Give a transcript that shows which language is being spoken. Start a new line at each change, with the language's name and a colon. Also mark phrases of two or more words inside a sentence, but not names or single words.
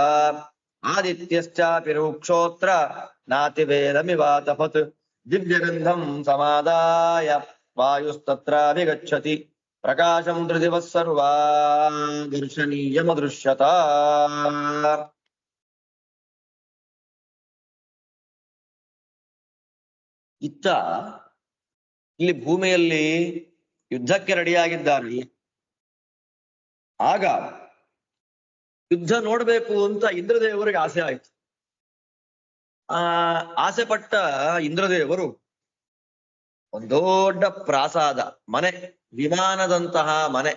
Sanskrit: ಆದಿತ್ಯಶ್ಚಾಪಿ ರೂಕ್ಷೋತ್ರ ನಾತಿವೇದಮಿವಾತಪತ್ ದಿವ್ಯಗಂಧಂ ಸಮಾದಾಯ ವಾಯುಸ್ತತ್ರಾಭಿಗಚ್ಚತಿ ಪ್ರಕಾಶಂ ತ್ರಿದಿವಃ ಸರ್ವಾ ದರ್ಶನೀಯಮದೃಶ್ಯತ.
Kannada: ಇತ್ತ ಇಲ್ಲಿ ಭೂಮಿಯಲ್ಲಿ ಯುದ್ಧಕ್ಕೆ ರೆಡಿಯಾಗಿದ್ದಾರೆ. ಆಗ ಯುದ್ಧ ನೋಡ್ಬೇಕು ಅಂತ ಇಂದ್ರದೇವರಿಗೆ ಆಸೆ ಆಯ್ತು. ಆಸೆ ಪಟ್ಟ ಇಂದ್ರದೇವರು ಒಂದು ದೊಡ್ಡ ಪ್ರಾಸಾದ ಮನೆ, ವಿಮಾನದಂತಹ ಮನೆ.